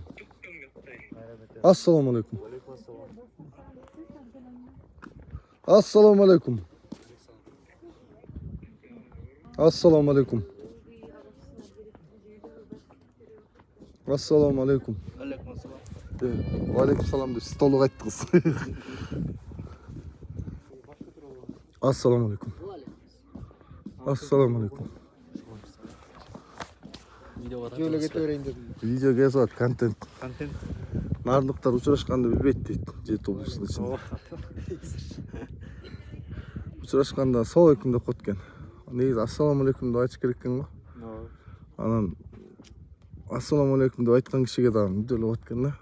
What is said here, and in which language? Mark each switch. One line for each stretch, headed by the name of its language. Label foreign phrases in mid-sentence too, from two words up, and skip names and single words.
Arabic: السلام عليكم. السلام عليكم. السلام عليكم. السلام عليكم. عليكم السلام. عليكم السلام
Kyrgyz: деп столук айттыңыз.
Arabic: السلام عليكم. السلام عليكم.
Kyrgyz: Жөлө кете берейин дедим. Видео кесип ат, контент. Контент. Нарындыктар учурашканды билбейт дейт. Жети облустун ичинде. Учурашканда
Arabic: سلام عليكم
Kyrgyz: деп коет экен. Негизи
Arabic: السلام عليكم
Kyrgyz: деп айтыш керек экен го. Анан
Arabic: السلام عليكم
Kyrgyz: деп айткан кишиге дагы мүдөлүү болот экен да.